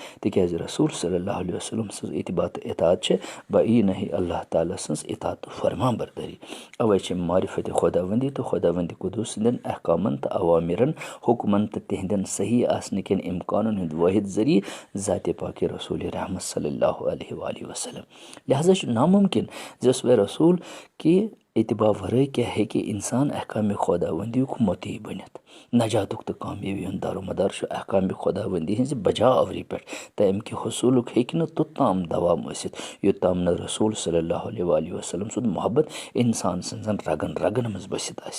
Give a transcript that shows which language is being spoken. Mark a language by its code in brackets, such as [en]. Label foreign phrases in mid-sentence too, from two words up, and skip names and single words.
[ks] تِکیٛازِ رسوٗل [ar] صلی اللہ علیہ وسلم [ks] سٕنٛز اتباع تہٕ اطاعت چھِ بعیٖنہٕ اللہ تعالیٰ سٕنٛز اطاعت تہٕ فرمان بردٲری. اوے چھِ معرفت خۄداوندی تہٕ خۄداوندِ قُدوٗس سٕنٛدٮ۪ن احکامن تہٕ عوامرن حُکمن تہٕ تِہنٛدٮ۪ن صحیح آسنہٕ کٮ۪ن امکانن ہُنٛد وٲحد ذٔریعہٕ ذاتِ پاکِ رسوٗلِ رحمت [ar] صلی اللہ علیہ وسلم. [ks] لہٰذا چھُ نامُمکِن زِ اسوہ رسوٗل کہِ اتباع ورٲے کیٛاہ ہیٚکہِ اِنسان احکامِ خۄداوندیُک مُطیع بٔنِتھ. نجاتُک تہٕ کامیٲبی ہُنٛد دارومدار چھُ احکامِ خۄداوندی ہِنٛزِ بجا آوری پٮ۪ٹھ تہٕ امہِ کہِ حصوٗلُک ہیٚکہِ نہٕ توٚتام دوام ٲسِتھ یوٚتام نہٕ رسوٗل [ar] صلی اللہ علیہ وسلم [ks] سُنٛد محبت انسان سٕنٛزن رگن رگن منٛز بٔسِتھ آسہِ.